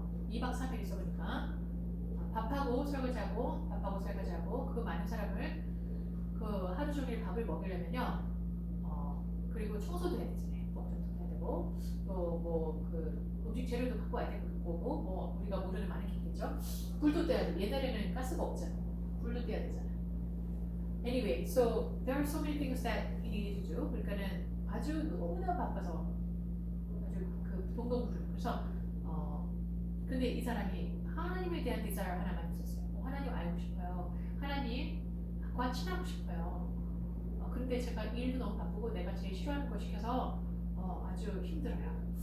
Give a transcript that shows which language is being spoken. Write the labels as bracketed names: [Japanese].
[Korean] 2박 3일 있어 보니까 밥하고 설거지하고 밥하고 설거지하고 그 많은 사람을 그 하루 종일 밥을 먹이려면요. 그리고 청소도 해야 되잖아요. 목욕도 해야 되고 또 뭐 그 음식 재료도 갖고 와야 되고 뭐 우리가 모르는 많은 게 있겠죠. 불도 떼야 돼. 옛날에는 가스가 없잖아. 불도 떼야 되잖아. [English] Anyway, so there are so many things that he needed to do. [Korean] 그러니까는 아주 너무나 바빠서 아주 그 동동부르. 그래서 근데 이 사람이 하나님에 대한 디자이어 하나만 있었어요. 하나님 알고 싶어요. 하나님과 친하고 싶어요. 그런데 제가 일도 너무 바쁘고 내가 제일 싫어하는 거 시켜서 아주 힘들어요.